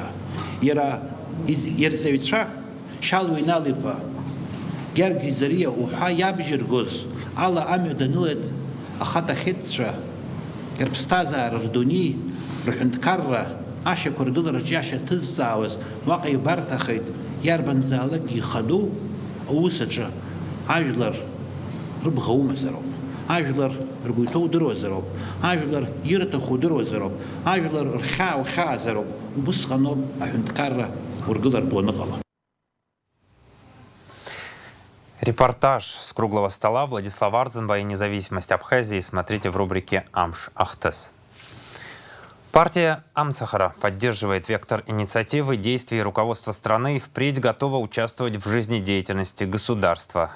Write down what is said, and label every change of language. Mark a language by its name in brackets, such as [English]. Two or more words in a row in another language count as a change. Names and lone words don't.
[Abkhazian] Иара ирҵаҩцәа Шьалуа Инал-иԥа, Гергьзи Зариа уҳәа иабжьыргоз ала амҩа данылеит ахаҭахьытцәа рԥсҭазаара, рдунеи, рҳәынҭқарра ашьақәыргылараҿы иашьа ҭызҵаауаз уаҟа ибарҭахеит иарбанзаалакгьы ихадоу аус аҿы ажәлар рыбӷа умазароуп, ажәлар ргәы иҭоу удыруазароуп, ажәлар ирҭаху удыруазароуп, ажәлар рхьаа ухьаазароуп. Убысҟаноуп аҳәынҭқарра ургылартә аныҟала. [Russian] Репортаж с круглого стола Владислав Ардзинба и независимость Абхазии смотрите в рубрике «Амш Ахтес». Партия Амцахара поддерживает вектор инициативы, действий руководства страны и впредь готова участвовать в жизнедеятельности государства.